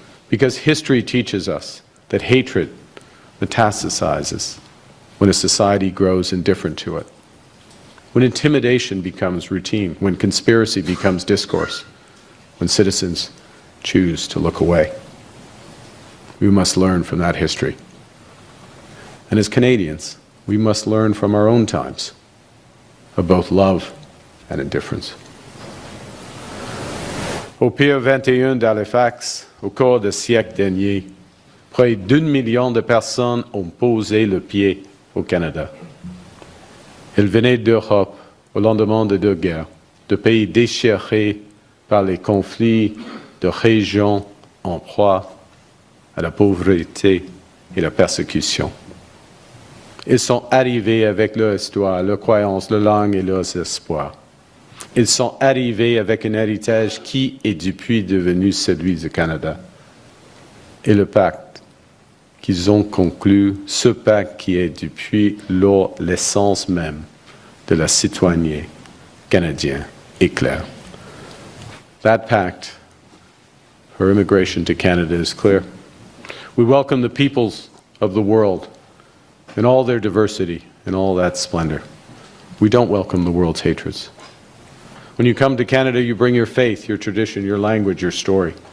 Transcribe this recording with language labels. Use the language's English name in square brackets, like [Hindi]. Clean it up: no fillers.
[English] Because history teaches us that hatred metastasizes when a society grows indifferent to it, when intimidation becomes routine, when conspiracy becomes discourse, when citizens choose to look away. We must learn from that history. And as Canadians, we must learn from our own times of both love and indifference. [French] Au Pier 21 d'Halifax, au cours des siècles derniers, près d'1 million de personnes ont posé le pied au Canada. Elles venaient d'Europe au lendemain de 2 guerres, de pays déchirés par les conflits, de régions en proie à la pauvreté et la persécution. Ils sont arrivés avec leur histoire, leurs croyances, leur langue et leurs espoirs. Ils sont arrivés avec un héritage qui est depuis devenu celui du Canada. Et le pacte qu'ils ont conclu, ce pacte qui est depuis lors l'essence même de la citoyenneté canadienne, est clair. [English] That pact for immigration to Canada is clear. We welcome the peoples of the world in all their diversity, in all that splendor. We don't welcome the world's hatreds. When you come to Canada, you bring your faith, your tradition, your language, your story.